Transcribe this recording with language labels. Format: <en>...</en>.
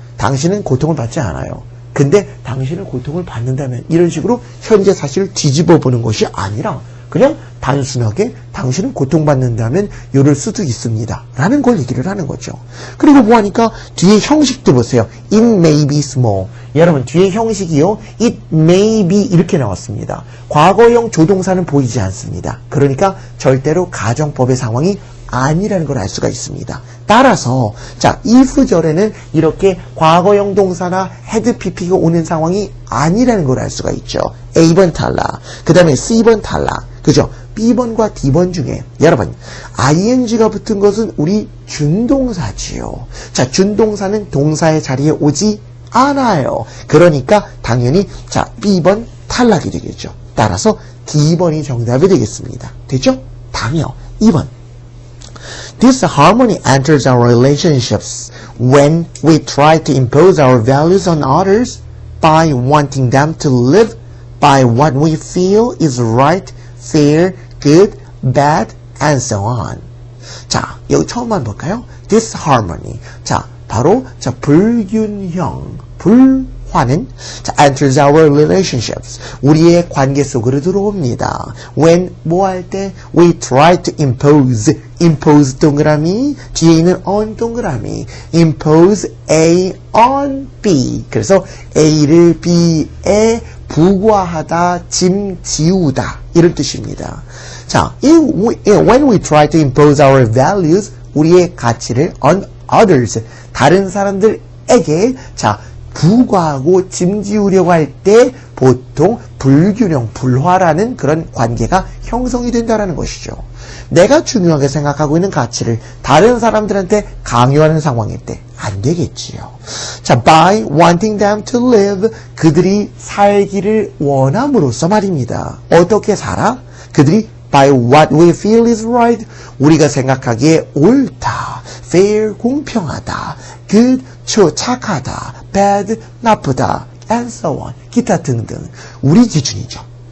<ko>당신은 고통을 받지 않아요. 근데 당신은 고통을 받는다면 이런 식으로 현재 사실을 뒤집어 보는 것이 아니라 그냥 단순하게 당신은 고통받는다면 이럴 수도 있습니다. 라는 걸 얘기를 하는 거죠. 그리고 뭐하니까 뒤에 형식도 보세요.</ko> <en>It may be small.</en> <ko>여러분 뒤에 형식이요.</ko> <en>It may be</en> <ko>이렇게 나왔습니다. 과거형 조동사는 보이지 않습니다. 그러니까 절대로 가정법의 상황이 아니라는 걸 알 수가 있습니다. 따라서 자 if 절에는 이렇게 과거형 동사나 had pp가 오는 상황이 아니라는 걸 알 수가 있죠. A번 탈락, 그 다음에 C번 탈락, 그죠? B번과 D번 중에 여러분 ing가 붙은 것은 우리 준동사지요. 자 준동사는 동사의 자리에 오지 않아요. 그러니까 당연히 자 B번 탈락이 되겠죠. 따라서 D번이 정답이 되겠습니다. 됐죠? 다음이요. 2번.</ko> <en>This harmony enters our relationships when we try to impose our values on others by wanting them to live by what we feel is right, fair, good, bad, and so on.</en> <ko>자, 여기 처음만 볼까요?</ko> <en>This harmony.</en> <ko>자, 바로 자 불균형, 불화는 자,</ko> <en>enters our relationships.</en> <ko>우리의 관계 속으로 들어옵니다.</ko> <en>When 뭐 할 때 we try to impose</en> <ko>동그라미 뒤에 있는</ko> <en>on 동그라미 impose A on B.</en> <ko>그래서 A를 B에 부과하다, 짐 지우다 이런 뜻입니다. 자,</ko> <en>when we try to impose our values</en> <ko>우리의 가치를 on others 다른 사람들에게 자 부과하고 짐지우려고 할 때 보통 불균형, 불화라는 그런 관계가 형성이 된다는 것이죠. 내가 중요하게 생각하고 있는 가치를 다른 사람들한테 강요하는 상황일 때 안 되겠지요. 자,</ko> <en>by wanting them to live</en> <ko>그들이 살기를 원함으로써 말입니다. 어떻게 살아?</ko> <en>그들이 by what we feel is right</en> <ko>우리가 생각하기에 옳다,</ko> <en>fair 공평하다, good 착하다, bad 나쁘다, and so on 기타 등등 우리 기준이죠.</en>